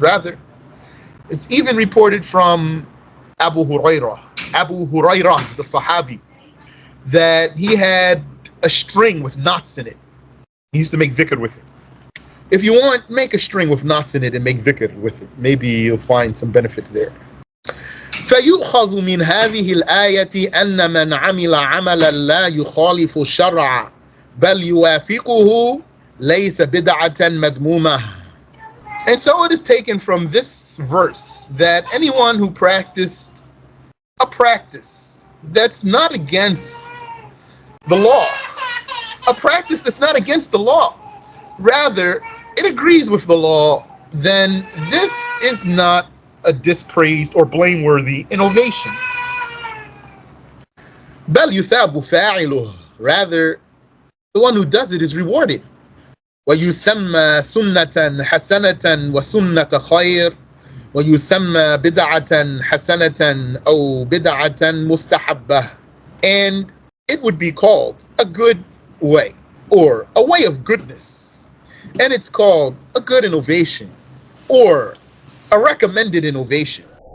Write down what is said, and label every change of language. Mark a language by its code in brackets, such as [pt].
[en] Rather, it's even reported from Abu Hurairah, the Sahabi, that he had a string with knots in it. He used to make dhikr with it. If you want, make a string with knots in it and make dhikr with it. Maybe you'll find some benefit there. [ar] فيؤخذ من هذه الآية أن من عمل عملا لا يخالف الشرع بل يوافقه ليس بدعة مذمومة. [en] And so it is taken from this verse that anyone who practiced a practice that's not against the law, a practice that's not against the law, rather it agrees with the law, then this is not a dispraised or blameworthy innovation. [ar] بل يثاب فاعله. [en] Rather, the one who does it is rewarded. [ar] ويسمى سنة حسنة وسنة خير ويسمى بدعة حسنة أو بدعة مستحبة. [en] And it would be called a good way, or a way of goodness, and it's called a good innovation or a recommended innovation.